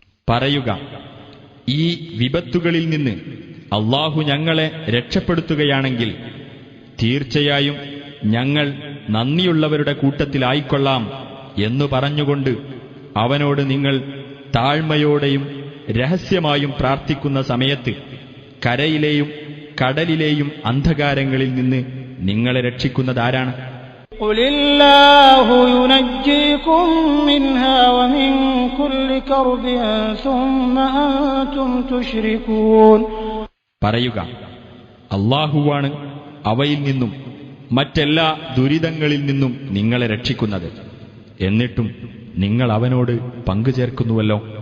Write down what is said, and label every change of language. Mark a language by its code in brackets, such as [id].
[ml] പറയുക, ഈ വിപത്തുകളിൽ നിന്ന് അല്ലാഹു ഞങ്ങളെ രക്ഷപ്പെടുത്തുകയാണെങ്കിൽ തീർച്ചയായും ഞങ്ങൾ നന്ദിയുള്ളവരുടെ കൂട്ടത്തിലായിക്കൊള്ളാം എന്നു പറഞ്ഞുകൊണ്ട് അവനോട് നിങ്ങൾ താഴ്മയോടെയും രഹസ്യമായും പ്രാർത്ഥിക്കുന്ന സമയത്ത് കരയിലെയും കടലിലെയും അന്ധകാരങ്ങളിൽ നിന്ന് നിങ്ങളെ രക്ഷിക്കുന്നതാരാണ്? [ar] قل الله ينجيكم منها ومن كل كرب ثم أنتم تشركون. [ml] പറയുക, അല്ലാഹുവാണ് അവയിൽ നിന്നും മറ്റെല്ലാ ദുരിതങ്ങളിൽ നിന്നും നിങ്ങളെ രക്ഷിക്കുന്നത്. എന്നിട്ടും നിങ്ങൾ അവനോട് പങ്കുചേർക്കുന്നുവല്ലോ.